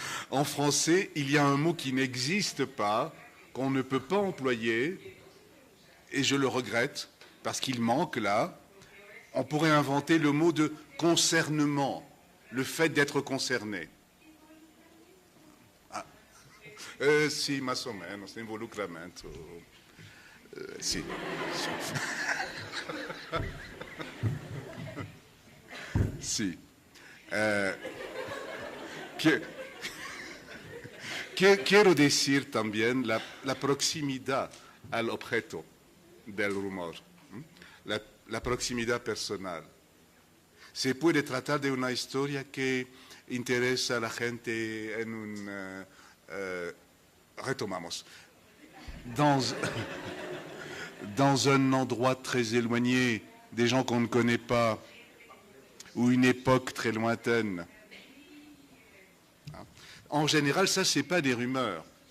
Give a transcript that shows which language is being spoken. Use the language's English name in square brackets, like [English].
[French] En français, il y a un mot qui n'existe pas, qu'on ne peut pas employer, et je le regrette, parce qu'il manque là. On pourrait inventer le mot de concernement, le fait d'être concerné. Ah. [Spanish] Si, más o menos, involucramento. Si. Si. Quiero decir también la proximidad al objeto del rumor, la proximidad personal. Se puede tratar de una historia que interesa a la gente en un... retomamos. [French] Dans un endroit très éloigné, des gens qu'on ne connaît pas, ou une époque très lointaine. En général, ça, ce n'est pas des rumeurs.